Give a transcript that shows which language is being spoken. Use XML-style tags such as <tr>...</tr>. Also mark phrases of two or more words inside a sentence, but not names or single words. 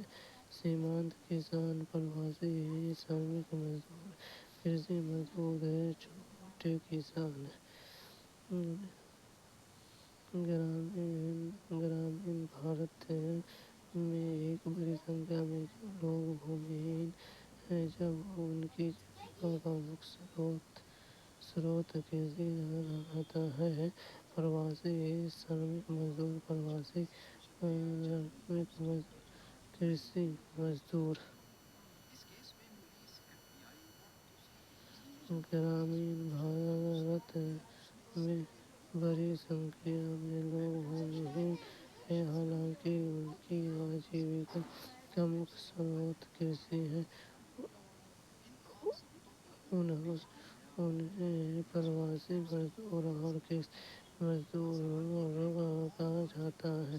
<hi>सीमांत किसान प्रवासी श्रमिक मज़दूर कृषि मज़दूर छोटे किसान हैं. ग्रामीण भारत में एक बड़ी तादाद में जो लोग भूमिहीन हैं जब उन की आजीविका का मुख्य स्रोत कृषि रहता है. प्रवासी श्रमिक मज़दूर प्रवासी श्रमिक मज़दूर कृषि मज़दूर ग्रामीण भारत में बड़ी तादाद में लोग भूमिहीन हैं, हालांकि उन की आजीविका का मुख्य स्रोत कृषि है. इन्हें प्रवासी मज़दूर और कृषि मज़दूर कहा जाता है.</hi>